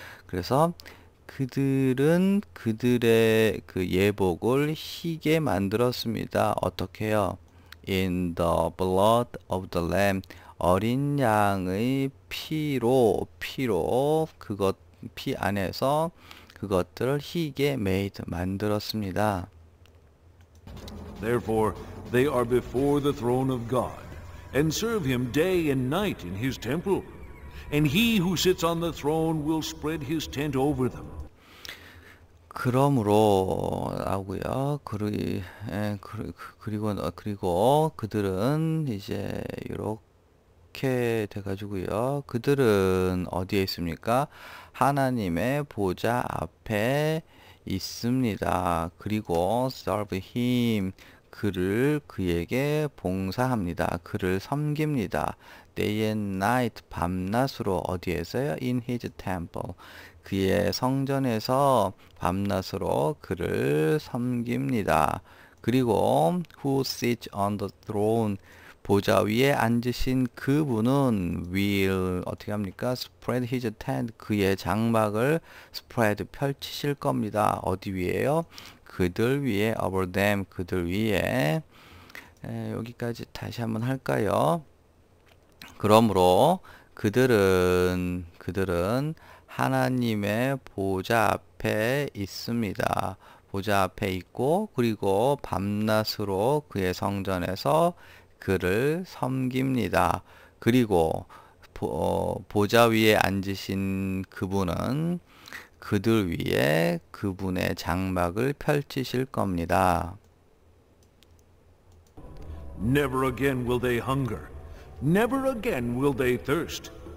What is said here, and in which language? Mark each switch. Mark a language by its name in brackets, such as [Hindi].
[Korean] 그래서 그들은 그들의 그 예복을 희게 만들었습니다. 어떻게요? [English] In the blood of the lamb [Korean] 어린 양의 피로 그것 피 안에서 그것들을 희게 made 만들었습니다. [English] Therefore, they are before the throne of God, and serve him day and night in his temple. and he who sits on the throne will spread his tent over them. [Korean] 그러므로 하고요. 그리고 그들은 이제 이렇게 돼가지고요. 그들은 어디에 있습니까? 하나님의 보좌 앞에 있습니다. 그리고 [English] serve him, [Korean] 그에게 봉사합니다. 그를 섬깁니다. [English] day and night, [Korean] 밤낮으로 어디에서요? [English] in his temple, [Korean] 그의 성전에서 밤낮으로 그를 섬깁니다. 그리고 [English] who sits on the throne, [Korean] 보좌 위에 앉으신 그분은 [English] will [Korean] 어떻게 합니까? [English] spread his tent, [Korean] 그의 장막을 [English] spread [Korean] 펼치실 겁니다. 어디 위에요? 그들 위에, [English] over them, [Korean] 그들 위에. 여기까지 다시 한번 할까요? 그러므로 그들은 하나님의 보좌 앞에 있습니다. 보좌 앞에 있고, 그리고 밤낮으로 그의 성전에서 그를 섬깁니다. 그리고 보좌 위에 앉으신 그분은 그들 위에 그분의 장막을 펼치실 겁니다. [English] Never again will they hunger. Never again will they thirst.